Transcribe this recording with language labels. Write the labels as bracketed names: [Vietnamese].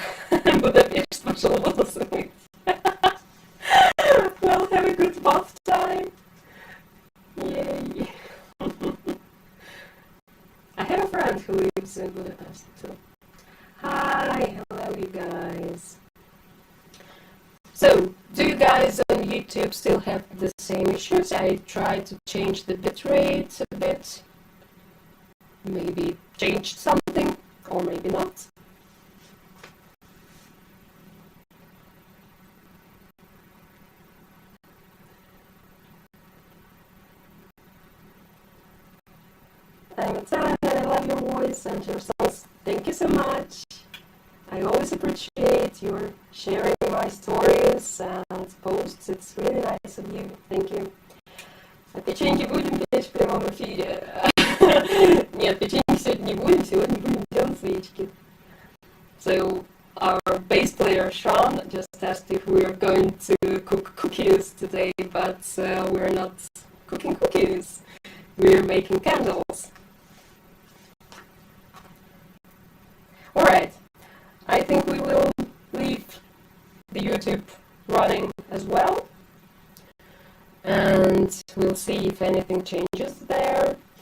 [Russian] Budapest пошел волосы мыть. [English] Well, have a good bath time. Yay. I have a friend who lives in Budapest too. Hi, hello you guys. So, do you guys on YouTube still have the same issues? I tried to change the bitrate a bit. Maybe changed something, or maybe not. I'm Italian and I love your voice and your songs. Thank you so much. I always appreciate your sharing my stories and posts. It's really nice of you. Thank you. [Russian] А печенье будем печь в прямом эфире? Нет, печенье сегодня не будем, сегодня будем делать свечки. [English] So, our bass player Sean just asked if we are going to cook cookies today, but we're not cooking cookies. We're making candles. Alright, I think we will leave the YouTube running as well, and we'll see if anything changes there.